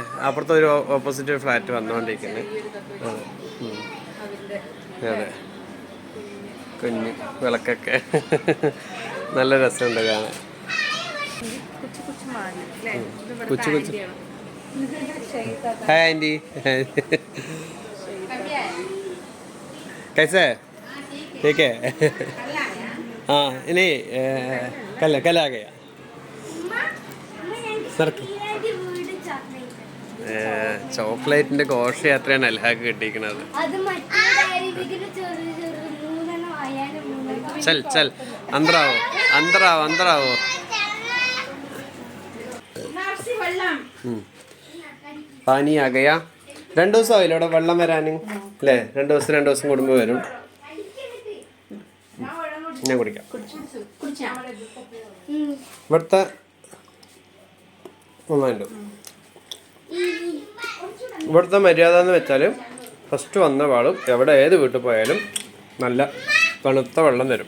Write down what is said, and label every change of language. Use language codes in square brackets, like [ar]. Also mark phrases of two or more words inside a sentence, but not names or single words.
[ml] അപ്പുറത്തെ ഒരു ഓപ്പോസിറ്റ് ഒരു ഫ്ലാറ്റ് വന്നുകൊണ്ടിരിക്കുന്നത്. അതെ അതെ, കുഞ്ഞ് വിളക്കൊക്കെ നല്ല രസമുണ്ട് കാണാൻ. കൊച്ചു [en] hi aunty, [hi] कैसे ठीक है? हाँ नहीं कल आ गया सर. [ml] ചോക്ലേറ്റിന്റെ ഘോഷയാത്രയാണ് അൽഹാക്ക് കിട്ടിയിരിക്കുന്നത്. [hi] चल चल अंदर आओ. पानी आ गया. [ml] 2 ദിവസമായില്ല ഇവിടെ വെള്ളം വരാൻ അല്ലേ? 2 ദിവസം കൂടുമ്പോൾ വരും. ഞാൻ കുടിക്കാം. ഇവിടുത്തെ ഇവിടുത്തെ മര്യാദ എന്ന് വെച്ചാൽ ഫസ്റ്റ് വന്ന പാടും ഏത് വീട്ടിൽ പോയാലും നല്ല തണുത്ത വെള്ളം തരും.